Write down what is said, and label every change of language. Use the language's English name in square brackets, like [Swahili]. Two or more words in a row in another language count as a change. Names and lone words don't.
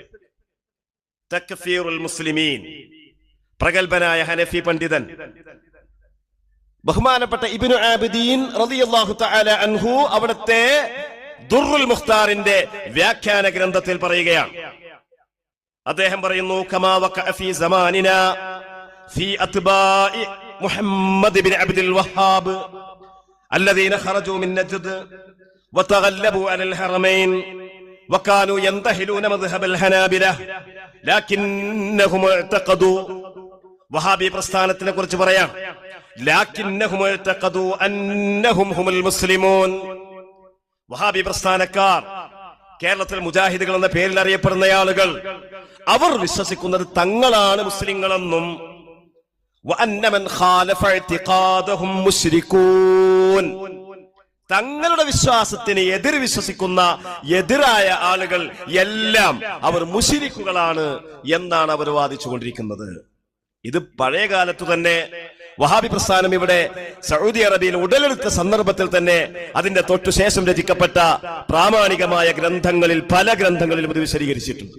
[Arabic] تكفير المسلمين, [Malayalam] പ്രഗൽഭനായ ഹനഫി പണ്ഡിതൻ ബഹുമാനപ്പെട്ട ഇബ്നു ആബിദീൻ [Arabic] رضي الله تعالى عنه [Malayalam] അവിടുത്തെ ദുർറുൽ മുഖ്താറിന്റെ വ്യാഖ്യാന ഗ്രന്ഥത്തിൽ പറയുകയാണ്. അദ്ദേഹം പറയുന്നു [Arabic] كما وقع في زماننا في أتباع محمد بن عبد الوهاب الذين خرجوا من نجد وتغلبوا على الحرمين وكانوا ينتهلون مذهب الحنابلة لكنهم اعتقدوا [Malayalam] വഹാബി പ്രസ്ഥാനത്തിനെ കുറിച്ച് പറയാം. [Arabic] لكنهم اعتقدوا أنهم هم المسلمون. [Malayalam] വഹാബി പ്രസ്ഥാനക്കാർ, കേരളത്തിൽ മുജാഹിദുകൾ എന്ന പേരിൽ അറിയപ്പെടുന്ന ആളുകൾ, അവർ വിശ്വസിക്കുന്നത് തങ്ങളാണ് മുസ്ലിങ്ങളെന്നും [Arabic] وأن من خالف اعتقادهم مشركون. [Malayalam] തങ്ങളുടെ വിശ്വാസത്തിന് എതിർ വിശ്വസിക്കുന്ന എതിരായ ആളുകൾ എല്ലാം അവർ മുശ്രിക്കുകളാണ് എന്നാണ് അവർ വാദിച്ചുകൊണ്ടിരിക്കുന്നത്. ഇത് പഴയ കാലത്തു തന്നെ വഹാബി പ്രസ്ഥാനം ഇവിടെ സൗദി അറേബ്യയിൽ ഉടലെടുത്ത സന്ദർഭത്തിൽ തന്നെ അതിന്റെ തൊട്ടുശേഷം രചിക്കപ്പെട്ട പ്രാമാണികമായ ഗ്രന്ഥങ്ങളിൽ പല ഗ്രന്ഥങ്ങളിലും ഇത് വിശദീകരിച്ചിട്ടുണ്ട്.